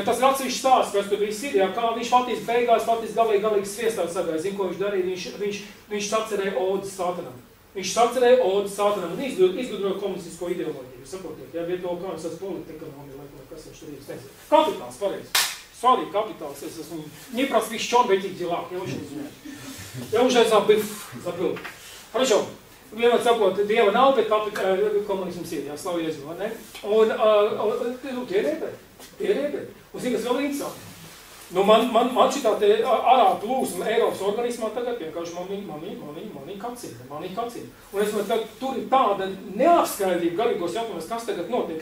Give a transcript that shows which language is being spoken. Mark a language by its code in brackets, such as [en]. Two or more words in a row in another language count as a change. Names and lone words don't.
[lv] Tas ir atsevišķs stāsts, kas tur viss ir, ja, kā viņš faktiski beigās galīgi sviestās sagāja. Zin, ko viņš darīja? Viņš sacerēja odas Sātanam. Viņš sacerēja odas Sātanam un izgudroja komunistisko ideoloģiju. Saprotiet, ja, viet to kā es esmu politekonomija, lai kas viņš tur nezinu. Kapitāls, pareizi. Svarīgi kapitāls, es esmu [ru] не просвещен в этих делах, я очень извиняюсь. Я уже забыл. Хорошо. [lv] Vienmēr sakot, Dieva nav, bet komunisms ir, jā, slavu Jēzu, vai ne? Un tie ir ebreji. Un zini, kas vēl interesanti? Nu, man šitā te arābu plūsma Eiropas organismā tagad vienkārši man kacina. Un es domāju, tur ir tāda neapskaidrība garīgos jautājumos, kas tagad notiek.